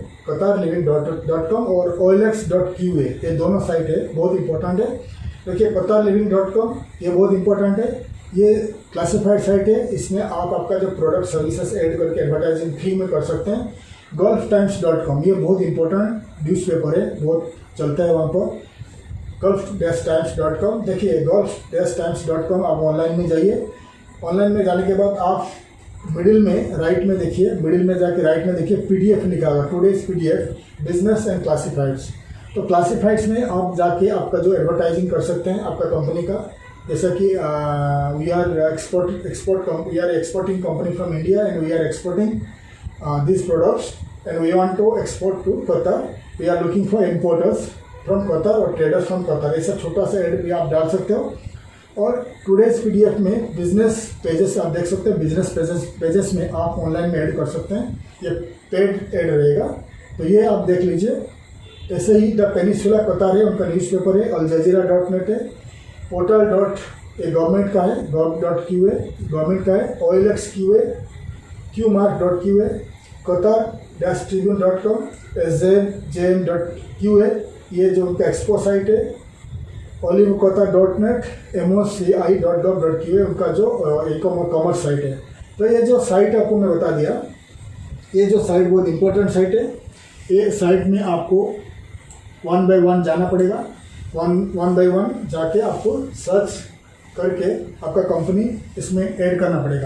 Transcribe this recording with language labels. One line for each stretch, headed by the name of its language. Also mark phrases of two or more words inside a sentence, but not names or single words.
Hindi: qatarliving.com और olx.qa ये दोनों साइट है, बहुत इंपॉर्टेंट है। देखिए qatarliving.com ये बहुत इंपॉर्टेंट है, ये
English: classified site
Hindi: है। इसमें आप आपका जो
English: product services
Hindi: ऐड करके
English: advertising free
Hindi: में कर सकते हैं। gulftimes.com ये बहुत
English: important newspaper
Hindi: है, बहुत चलता है वहाँ पर। gulf-times.com देखिए gulf-times.com आप ऑनलाइन में जाइए। ऑनलाइन में जाने के बाद आप मिडिल में राइट में देखिए, मिडिल में जाके राइट में देखिए PDF लिखा होगा,
English: today's PDF business and classifieds.
Hindi: तो क्लासिफाइड्स में आप जाके आपका जो एडवर्टाइजिंग कर सकते हैं आपका कंपनी का, जैसा कि
English: we are exporting company from India and we are exporting these products and we want to export to Qatar. We are looking for importers from Qatar और traders from Qatar।
Hindi: ऐसा छोटा सा ऐड भी आप डाल सकते हो। और
English: today's PDF
Hindi: में
English: business pages
Hindi: आप देख सकते हैं,
English: business pages
Hindi: में आप ऑनलाइन में ऐड कर सकते हैं, ये
English: paid ad
Hindi: रहेगा। तो ये आप देख लीजिए। ऐसे ही द पेनिसुला कतार है, उनका न्यूज़पेपर है, aljazeera.net है,
English: portal government
Hindi: का है, gov.qa गवर्नमेंट का है, olx.qa, qmark.qa, qatar-tribune.com, sjm.qa ये जो उनका
English: expo site
Hindi: है, olivqatar.net, moci.gov.qa उनका जो
English: commerce site
Hindi: है। तो ये जो साइट आपको मैं बता दिया, ये जो साइट बहुत
English: important site
Hindi: है। ये साइट में आपको 1 by 1 जाना पड़ेगा,
English: one by one
Hindi: जाके आपको सर्च करके आपका कंपनी इसमें ऐड करना पड़ेगा।